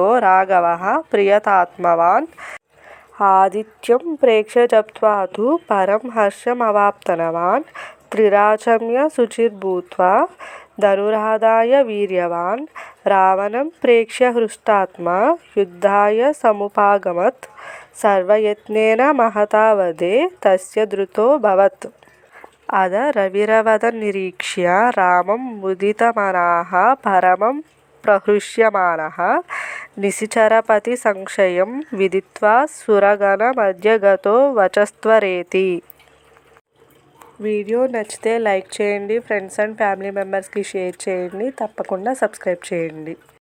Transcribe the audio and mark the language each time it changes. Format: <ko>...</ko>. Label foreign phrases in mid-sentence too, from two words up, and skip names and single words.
<sa>राघवः प्रियतात्मवान् आदित्यं प्रेक्ष्य जप्त्वा तु परं हर्षमवाप्तनवान् त्रिराचम्य शुचिर्भूत्वा धनुरादाय वीर्यवान् रावणं प्रेक्ष्य हृष्टात्मा युद्धाय समुपागमत् सर्वयत्नेन महता वधे तस्य धृतोऽभवत् अद रविरवदन्निरीक्ष्य रामं मुदितमनाः परमं प्रहृष्यमाणः నిశిచరపతి సంశయం విదిత్వా సురగణ మధ్యగతో వచస్త్వరేతి.</sa> <te>వీడియో నచ్చితే లైక్ చేయండి, ఫ్రెండ్స్ అండ్ ఫ్యామిలీ మెంబర్స్కి షేర్ చేయండి, తప్పకుండా సబ్స్క్రైబ్ చేయండి.</te>